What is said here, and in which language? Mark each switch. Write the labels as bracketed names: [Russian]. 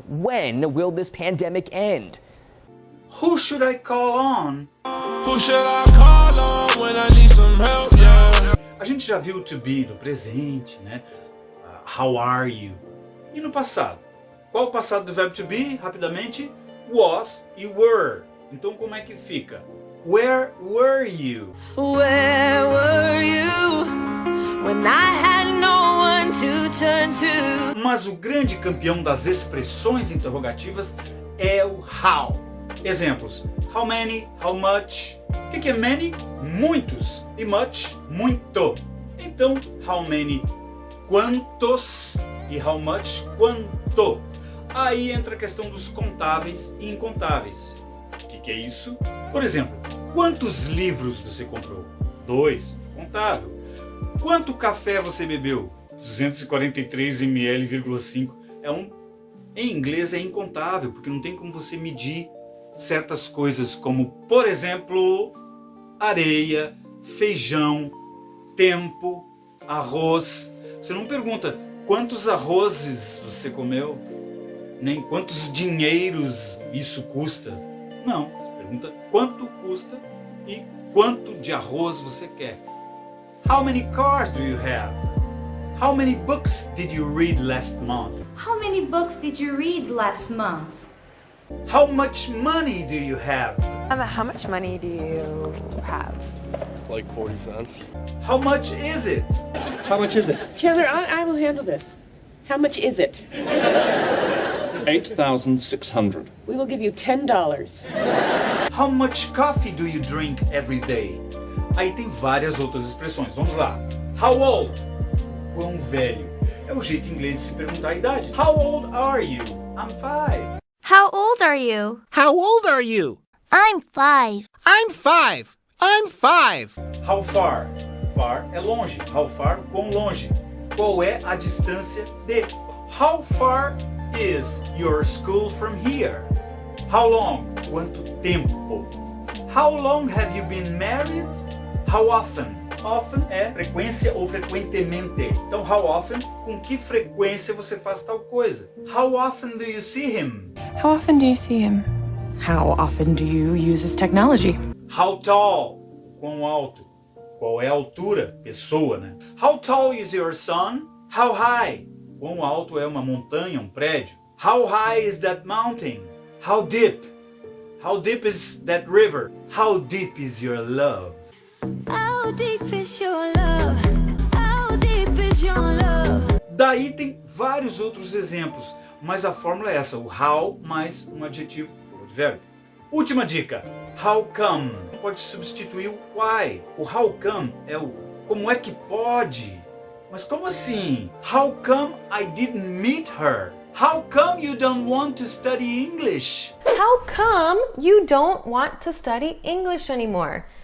[English] When will this pandemic end? Who should I call on? Who should I call on when I need some help? Yeah. [Portuguese] A gente já viu to be no presente, né? [English] How are you? [Portuguese] E no passado? Qual o passado do verbo to be? Rapidamente, was e were. Então como é que fica? [English] Where were you? Where were you when I had no one to turn to? [Portuguese] Mas o grande campeão das expressões interrogativas é o how. Exemplos: how many, how much. O que é many? Muitos. E much? Muito. Então, how many? Quantos. E how much? Quanto. Aí entra a questão dos contáveis e incontáveis. O que é isso? Por exemplo, quantos livros você comprou? 2, contável. Quanto café você bebeu? 243 ml,5. Em inglês é incontável, porque não tem como você medir certas coisas como, por exemplo, areia, feijão, tempo, arroz. Você não pergunta quantos arrozes você comeu, nem quantos dinheiros isso custa. Não, você pergunta quanto custa e quanto de arroz você quer. [English] How many cars do you have? How many books did you read last month? How many books did you read last month? How much money do you have? How much money do you have? Like 40 cents. How much is it? How much is it? Chandler, I will handle this. How much is it? 8,600. We will give you $10. How much coffee do you drink every day? [Portuguese] Aí tem várias outras expressões. Vamos lá. [English] How old? [Portuguese] Quão velho? É o jeito inglês de se perguntar a idade. [English] How old are you? I'm 5. How old are you? How old are you? I'm 5. I'm 5. I'm 5. How far? [Portuguese] Far é longe. How far? Quão longe? Qual é a distância de? [English] How far is your school from here? How long? [Portuguese] Quanto tempo? [English] How long have you been married? How often? [Portuguese] Often é frequência ou frequentemente. Então, how often? Com que frequência você faz tal coisa? [English] How often do you see him? How often do you see him? How often do you use his technology? How tall? [Portuguese] Quão alto? Qual é a altura? Pessoa, né? [English] How tall is your son? How high? [Portuguese] Quão alto é uma montanha, um prédio? [English] How high is that mountain? How deep? How deep is that river? How deep is your love? How deep is your love? How deep is your love? [Portuguese] Daí tem vários outros exemplos, mas a fórmula é essa, o how mais um adjetivo ou advérbio. Última dica, how come? Pode substituir o why. O how come é o como é que pode? Mas como assim? [English] How come I didn't meet her? How come you don't want to study English? How come you don't want to study English anymore?